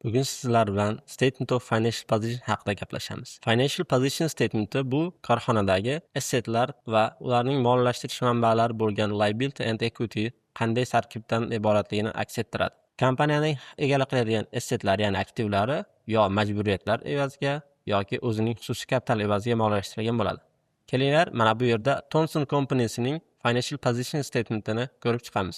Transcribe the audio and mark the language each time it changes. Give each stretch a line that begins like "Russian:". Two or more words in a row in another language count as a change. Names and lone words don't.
Uzbek: Bugun sizlar bilan
English: Statement of Financial Position
Uzbek: haqida gaplashamiz.
English: Financial Position Statementi
Uzbek: bu korxonadagi assetlar va ularning moliyalashtirish manbalari bo'lgan
English: liability and equity
Uzbek: qanday tarkibdan iboratligini aks ettiradi. Kompaniyaning egalik qiladigan assetlar, ya'ni aktivlari yo majburiyatlar evaziga yoki o'zining xususiy kapital evaziga moliyalashtirilgan bo'ladi. Kelinglar, mana bu yerda Thomson Company'sining
English: Financial Position Statementini
Uzbek: ko'rib chiqamiz.